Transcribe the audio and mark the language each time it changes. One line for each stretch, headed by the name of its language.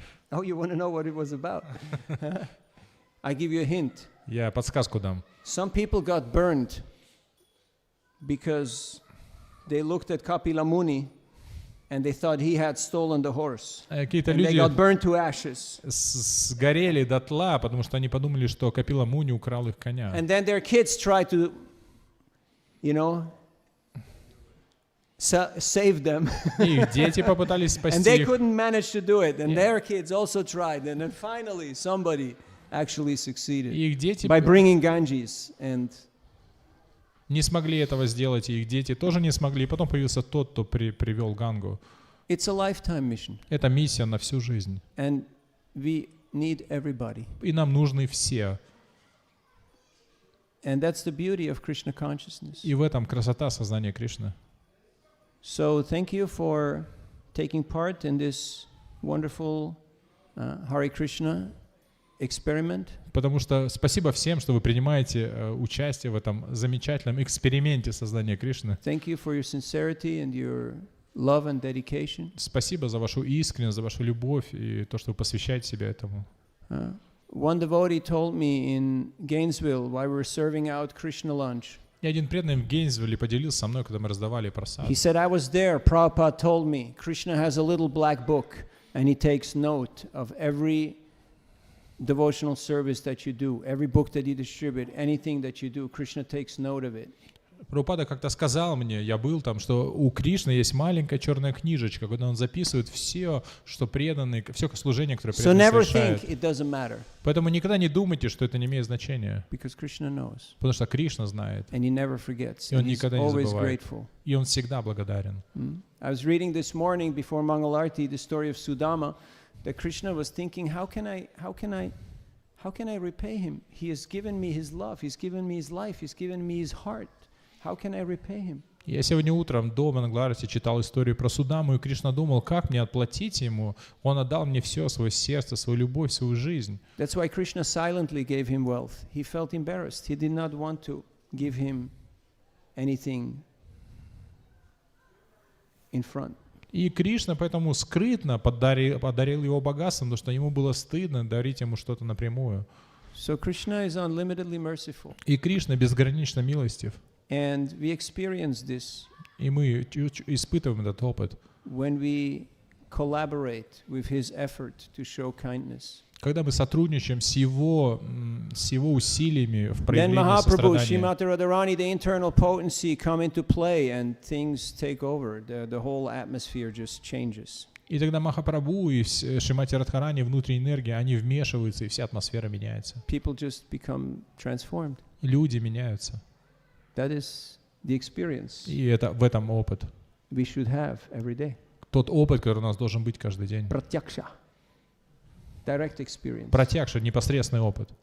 English: Oh, you want to know what it was about? I give you a hint.
Russian: Я подсказку дам.
English: Some people got burned because they looked at Kapila Muni and they thought he had stolen the horse.
Russian: Какие-то
English: And they
Russian: люди
English: got burned to ashes.
Russian: сгорели дотла, потому что они подумали, что Капила Муни украл их коня.
English: And then their kids tried to, save them.
Russian: И их дети попытались спасти
English: And they
Russian: их.
English: couldn't manage to do it. And their kids also tried. And then finally somebody actually succeeded
Russian: И их дети
English: by bringing Ganges. And
Russian: не смогли этого сделать, и их дети тоже не смогли. И потом появился тот, кто привел Гангу.
English: it's a lifetime mission.
Russian: Это миссия на всю жизнь.
English: And we need everybody.
Russian: И нам нужны все.
English: And that's the beauty of Krishna consciousness.
Russian: И в этом красота сознания Кришны.
English: So thank you for taking part in this wonderful Hare Krishna experiment.
Russian: Потому что спасибо всем, что вы принимаете участие в этом замечательном эксперименте сознания Кришны.
English: Thank you for your sincerity and your love and dedication.
Russian: Спасибо за вашу искренность, за вашу любовь и то, что вы посвящаете себя этому.
English: One devotee told me in Gainesville while we were serving out Krishna lunch.
Russian: И один преданный в Гейнсвилле поделился со мной, когда мы раздавали прасад.
English: He said, I was there, Prabhupada told me, Krishna has a little black book and he takes note of every devotional service that you do, every book that you distribute, anything that you do, Krishna takes note of it.
Russian: Прабхупада как-то сказал мне, я был там, что у Кришны есть маленькая черная книжечка, куда он записывает все, что преданные, все служение, которое
English: So
Russian: преданные
English: never
Russian: совершают.
English: think it doesn't matter.
Russian: Поэтому никогда не думайте, что это не имеет значения,
English: Because Krishna knows.
Russian: потому что Кришна знает,
English: And he never forgets.
Russian: и он
English: And he's
Russian: никогда не
English: always
Russian: забывает,
English: grateful.
Russian: и он всегда благодарен.
English: I was reading this morning before Mangalarti the story of Sudama, that Krishna was thinking, how can I repay him? He has given me his love, he's given me his life, he's given me his heart. How can I repay him?
Russian: Я сегодня утром до Мангаларти читал историю про Судаму, и Кришна думал, как мне отплатить ему. Он отдал мне все, свое сердце, свою любовь, свою жизнь.
English: That's why Krishna silently gave him wealth. He felt embarrassed. He did not want to give him anything in front.
Russian: И Кришна поэтому скрытно подарил его богатством, потому что ему было стыдно дарить ему что-то напрямую.
English: So Krishna is unlimitedly merciful.
Russian: И Кришна безгранично милостив.
English: And we experience this
Russian: И мы испытываем этот опыт,
English: when we collaborate with his effort to show kindness.
Russian: когда мы сотрудничаем с его усилиями в
English: Then
Russian: проявлении
English: Mahaprabhu,
Russian: сострадания.
English: Srimati Radharani, the internal potency come into play and things take over. The whole atmosphere just changes.
Russian: И тогда Махапрабху и Шримати Радхарани, внутренняя энергия, они вмешиваются, и вся атмосфера меняется.
English: People just become transformed.
Russian: Люди меняются.
English: That is the experience
Russian: И это в этом опыт.
English: we should have every day.
Russian: Тот опыт, который у нас должен быть каждый день.
English: Pratyaksha. Direct experience.
Russian: Пратьякша, непосредственный опыт.